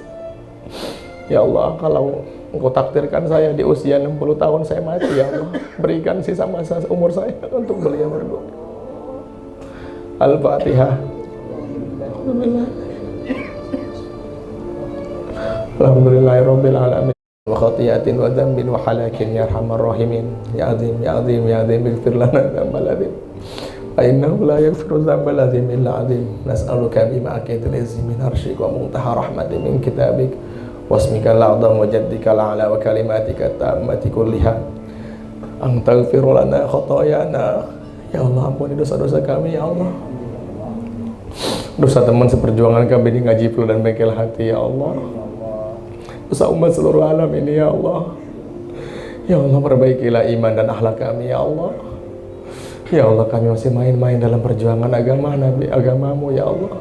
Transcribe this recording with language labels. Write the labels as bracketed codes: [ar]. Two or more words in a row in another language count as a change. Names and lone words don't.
[ar] يا الله, [id] kalau Engkau takdirkan saya di usia 60 tahun saya mati, [ar] يا الله, [id] berikan sisa masa umur saya untuk beliau berdua. Al-Fatihah. [ar] الحمد لله رب العالمين. وخطيئة وذنب وهلاك يا أرحم الراحمين. يا عظيم يا عظيم يا عظيم اغفر لنا الذنب العظيم. فإنه لا يغفر الذنب العظيم إلا العظيم نسألك بمعكة العز من عرشك ومنتهى رحمة من كتابك واسمك الأعظم وجدك الأعلى وكلماتك التامة كلها أن تغفر لنا خطايانا. يا الله, [id] ampuni dosa-dosa kami [ar] يا الله, [id] dosa teman seperjuangan kami di Ngaji Pelu dan Bengkel Hati [ar] يا الله, [id] dosa umat seluruh alam ini [ar] يا الله. يا الله, [id] perbaikilah iman dan akhlak kami [ar] يا الله. يا الله, [id] kami masih main-main dalam perjuangan agamamu [ar] يا الله.